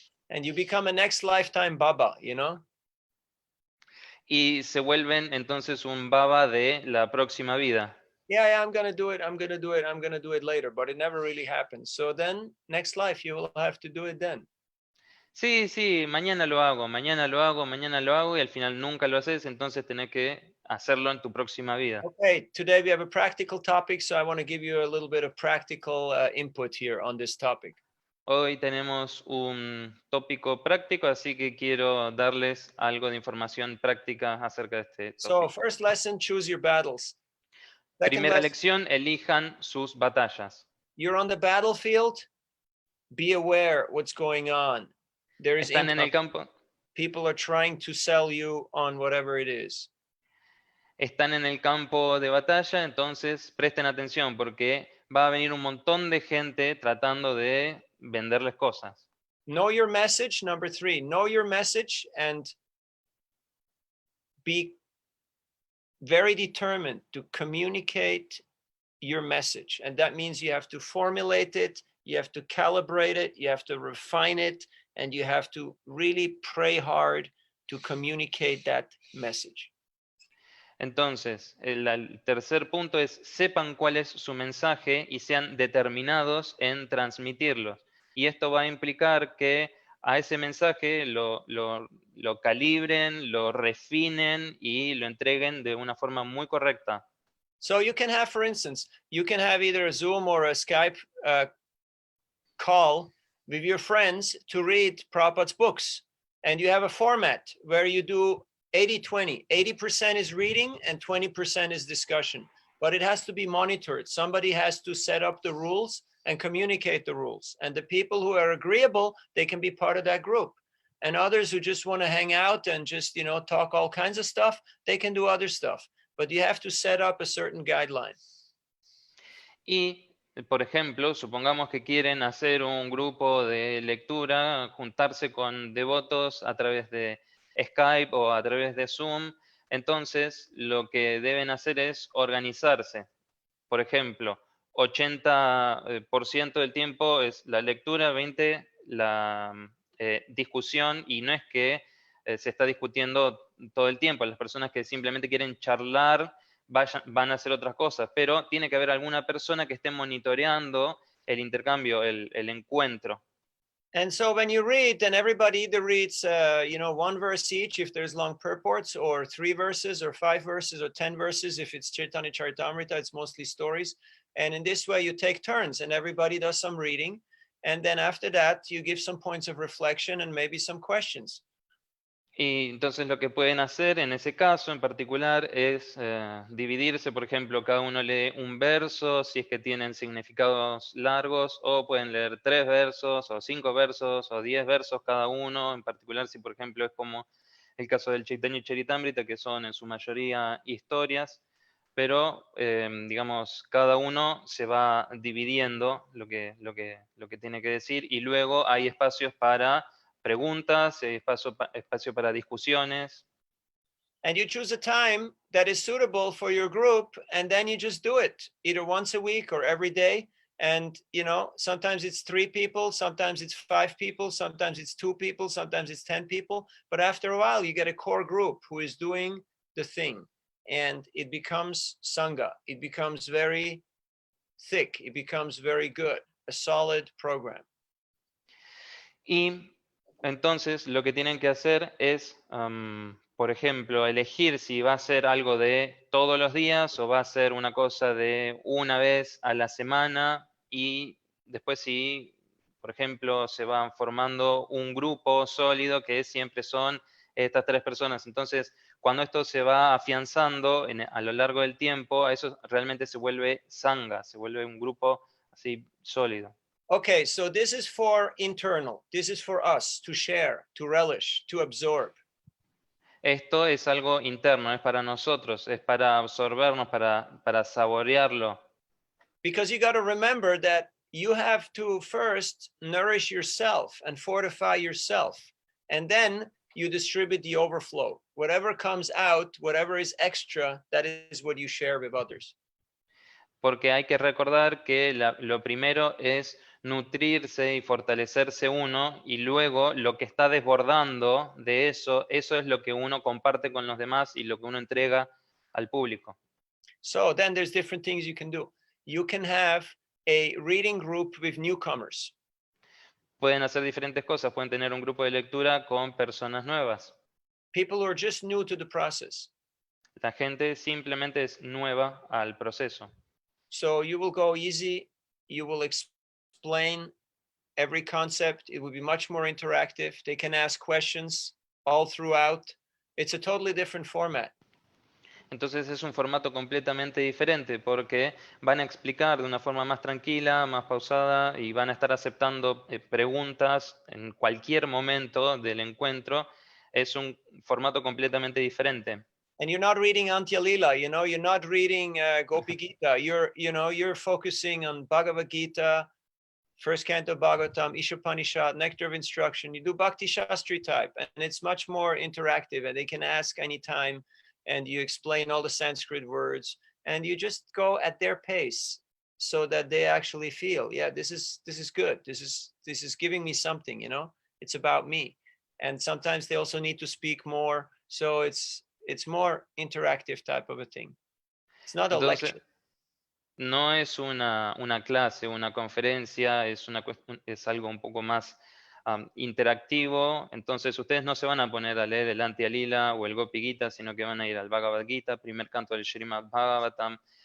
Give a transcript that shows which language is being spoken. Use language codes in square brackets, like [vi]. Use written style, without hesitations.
[en] And you become a next lifetime Baba, [es] Y se vuelven entonces un baba de la próxima vida. [en] Yeah, I'm going to do it. I'm going to do it. I'm going to do it later, but it never really happens. So then next life, you will have to do it then. [es] Sí, mañana lo hago, mañana lo hago, mañana lo hago, y al final nunca lo haces, entonces tenés que hacerlo en tu próxima vida. [en] Okay, today we have a practical topic, so I want to give you a little bit of practical input here on this topic. [es] Hoy tenemos un tópico práctico, así que quiero darles algo de información práctica acerca de este [en] So [es] tópico. [en] first lesson, choose your battles. Second [es] Primera [en] lesson, [es] lección, elijan sus batallas. [en] you're on the battlefield, be aware what's going on. There is [es] Están en el [en] income. [es] campo, [en] People are trying to sell you on whatever it is. [es] están en el campo de batalla, entonces presten atención porque va a venir un montón de gente tratando de venderles cosas. [en] Know your message. Number 3, know your message and be very determined to communicate your message. And that means you have to formulate it, you have to calibrate it, you have to refine it, and you have to really pray hard to communicate that message. [es] Entonces, el tercer punto es sepan cuál es su mensaje y sean determinados en transmitirlo. Y esto va a implicar que a ese mensaje lo calibren, lo refinen y lo entreguen de una forma muy correcta. [en] So you can have, for instance, you can have either a Zoom or a Skype call with your friends to read Prabhupada's books. And you have a format where you do 80-20. 80% is reading and 20% is discussion. But it has to be monitored. Somebody has to set up the rules and communicate the rules. And the people who are agreeable, they can be part of that group. And others who just want to hang out and just, talk all kinds of stuff, they can do other stuff. But you have to set up a certain guideline. [es] Y, por ejemplo, supongamos que quieren hacer un grupo de lectura, juntarse con devotos a través de Skype o a través de Zoom, entonces lo que deben hacer es organizarse. Por ejemplo, 80% del tiempo es la lectura, 20% la discusión, y no es que se está discutiendo todo el tiempo. Las personas que simplemente quieren charlar van a hacer otras cosas, pero tiene que haber alguna persona que esté monitoreando el intercambio, el encuentro. [en] And so when you read, then everybody either reads, one verse each if there's long purports, or 3 verses, or 5 verses, or 10 verses. If it's Chaitanya Charitamrita, it's mostly stories. And in this way, you take turns, and everybody does some reading. And then after that, you give some points of reflection and maybe some questions. [es] Y entonces lo que pueden hacer en ese caso en particular es dividirse, por ejemplo, cada uno lee un verso, si es que tienen significados largos, o pueden leer 3 versos, o 5 versos, o 10 versos cada uno, en particular si, por ejemplo, es como el caso del Chaitanya Charitamrita, que son en su mayoría historias, pero, digamos, cada uno se va dividiendo lo que tiene que decir, y luego hay espacios para preguntas, espacio para discusiones. [en] And you choose a time that is suitable for your group, and then you just do it either once a week or every day. And, sometimes it's 3 people, sometimes it's 5 people, sometimes it's 2 people, sometimes it's 10 people. But after a while, you get a core group who is doing the thing. And it becomes Sangha. It becomes very thick. It becomes very good. A solid program. [es] Y entonces lo que tienen que hacer es, por ejemplo, elegir si va a ser algo de todos los días o va a ser una cosa de una vez a la semana, y después si, por ejemplo, se van formando un grupo sólido que siempre son estas 3 personas. Entonces, cuando esto se va afianzando a lo largo del tiempo, eso realmente se vuelve sangha, se vuelve un grupo así sólido. [en] Okay, so this is for internal. This is for us to share, to relish, to absorb. [es] Esto es algo interno, es para nosotros, es para absorbernos, para saborearlo. [en] Because you got to remember that you have to first nourish yourself and fortify yourself. And then you distribute the overflow. Whatever comes out, whatever is extra, that is what you share with others. [es] Porque hay que recordar que lo primero es nutrirse y fortalecerse uno, y luego lo que está desbordando de eso es lo que uno comparte con los demás y lo que uno entrega al público. [en] So then there's different things you can do. You can have a reading group with newcomers. [es] Pueden hacer diferentes cosas, pueden tener un grupo de lectura con personas nuevas. [en] People who are just new to the process. [es] La gente simplemente es nueva al proceso. [en] So you will go easy, you will explain every concept. It will be much more interactive. They can ask questions all throughout. It's a totally different format. [es] Entonces es un formato completamente diferente porque van a explicar de una forma más tranquila, más pausada, y van a estar aceptando preguntas en cualquier momento del encuentro. Es un formato completamente diferente. [en] And you're not reading Antya Lila, you're not reading Gopi Gita. You're focusing on Bhagavad Gita, First Canto Bhagavatam, Ishopanishad, Nectar of Instruction. You do Bhakti Shastri type, and it's much more interactive, and they can ask anytime, and you explain all the Sanskrit words, and you just go at their pace so that they actually feel, yeah, this is good. This is giving me something, it's about me. And sometimes they also need to speak more. So it's more interactive type of a thing. It's not a [es] Entonces, [en] lecture. [es] no es una clase, una conferencia, es algo un poco más interactivo. Entonces ustedes no se van a poner a leer el Antya Lila o el Gopi Gita, sino que van a ir al Bhagavad Gita, primer canto del Srimad Bhagavatam,